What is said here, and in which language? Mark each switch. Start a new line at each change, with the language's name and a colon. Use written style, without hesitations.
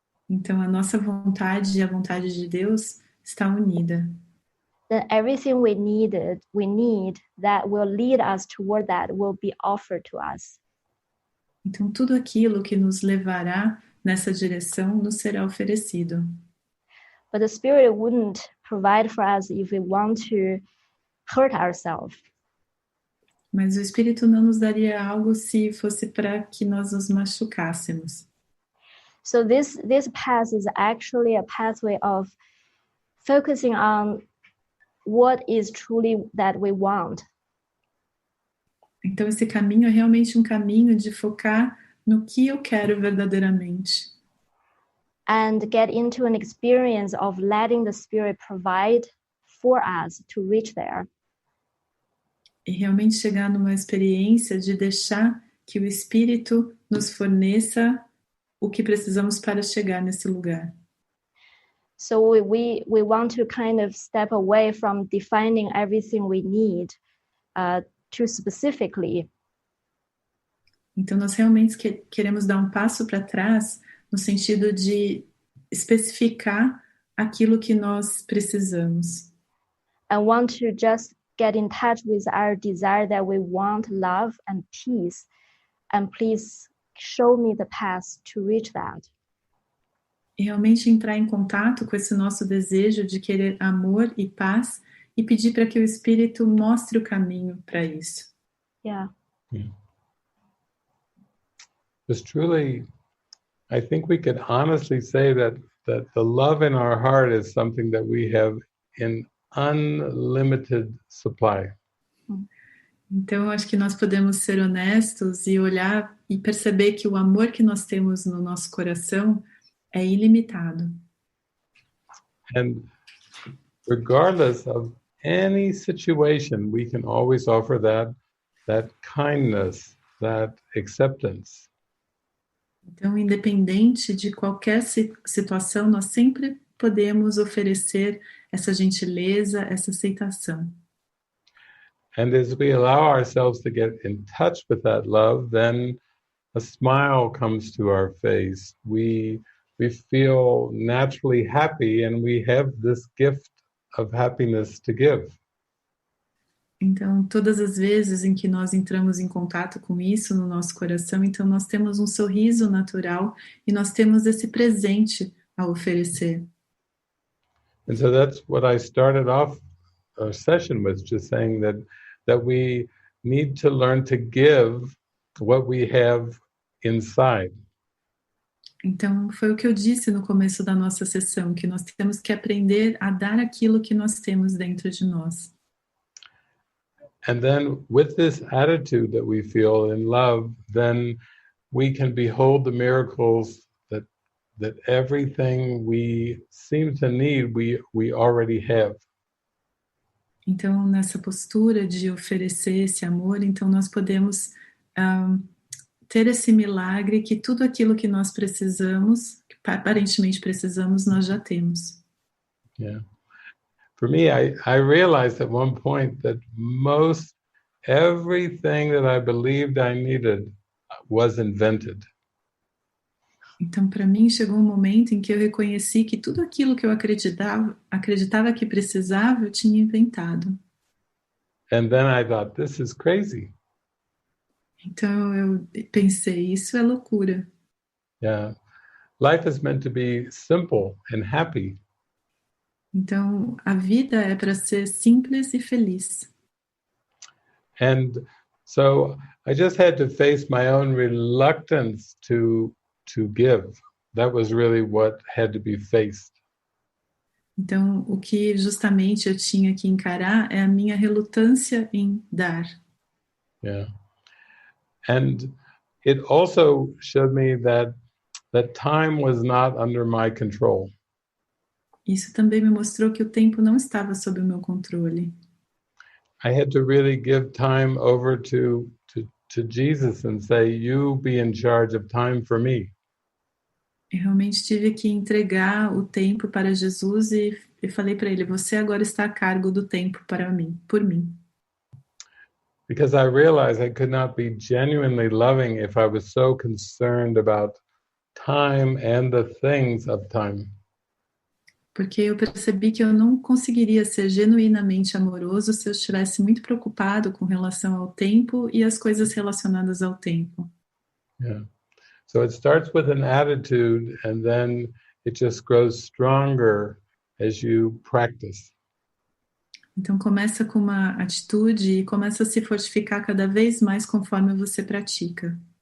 Portuguese: então a nossa vontade e a vontade de Deus está unida.
English: Then everything we need that will lead us toward that will be offered to us.
Portuguese: Então tudo aquilo que nos levará nessa direção nos será oferecido.
English: But the Spirit wouldn't provide for us if we want to hurt ourselves.
Portuguese: Mas o Espírito não nos daria algo se fosse para que nós nos machucássemos.
English: So this path is actually a pathway of focusing on what is truly that we want.
Portuguese: Então esse caminho é realmente um caminho de focar no que eu quero verdadeiramente.
English: And get into an experience of letting the Spirit provide for us to reach there.
Portuguese: E realmente chegar numa experiência de deixar que o Espírito nos forneça o que precisamos para chegar nesse lugar.
English: So we want to kind of step away from defining everything we need too specifically.
Portuguese: Então nós realmente queremos dar um passo para trás no sentido de especificar aquilo que nós precisamos.
English: And want to just get in touch with our desire that we want love and peace, and please show me the path to reach that.
Portuguese: E realmente entrar em contato com esse nosso desejo de querer amor e paz e pedir para que o Espírito mostre o caminho para isso.
English: Yeah. Because truly, I think we could honestly say that the love in our heart is something that we have in unlimited supply.
Portuguese: Então, eu acho que nós podemos ser honestos e olhar e perceber que o amor que nós temos no nosso coração é ilimitado.
English: And regardless of any situation, we can always offer that kindness, that acceptance.
Portuguese: Então, independente de qualquer situação, nós sempre podemos oferecer essa gentileza, essa aceitação.
English: And as we allow ourselves to get in touch with that love, then a smile comes to our face. We feel naturally happy, and we have this gift of happiness to give.
Portuguese: Então, todas as vezes em que nós entramos em contato com isso no nosso coração, então nós temos um sorriso natural e nós temos esse presente a oferecer.
English: And so that's what I started off our session with, just saying that we need to learn to give what we have inside.
Portuguese: Então, foi o que eu disse no começo da nossa sessão, que nós temos que aprender a dar aquilo que nós temos dentro de nós.
English: And then with this attitude that we feel in love, then we can behold the miracles that everything we seem to need, we already have.
Portuguese: Então, nessa postura de oferecer esse amor, então nós podemos ter esse milagre que tudo aquilo que nós precisamos, que aparentemente precisamos, nós já temos.
English: Yeah. For me, I realized at one point that most everything that I believed I needed was invented.
Portuguese: Então, para mim, chegou um momento em que eu reconheci que tudo aquilo que eu acreditava que precisava, eu tinha inventado.
English: And then I thought, this is crazy.
Portuguese: Então, eu pensei, isso é loucura.
English: Yeah. Life is meant to be simple and happy.
Portuguese: Então, a vida é para ser simples e feliz.
English: And so I just had to face my own reluctance to give. That was really what had to be faced.
Portuguese: Então, o que justamente eu tinha que encarar é a minha relutância em dar.
English: Yeah. And it also showed me that time was not under my control.
Portuguese: Isso também me mostrou que o tempo não estava sob o meu controle.
English: I had to really give time over to Jesus and say, you be in charge of time for me.
Portuguese: Eu realmente tive que entregar o tempo para Jesus e falei para ele, você agora está a cargo do tempo para mim, por mim.
English: Because I realized I could not be genuinely loving if I was so concerned about time and the things of time.
Portuguese: Porque eu percebi que eu não conseguiria ser genuinamente amoroso se eu estivesse muito preocupado com relação ao tempo e as coisas relacionadas ao tempo.
English: Yeah. So it starts with an attitude and then it just grows stronger as you practice.
Portuguese: Então começa com uma atitude e começa a se fortificar cada vez mais conforme você pratica.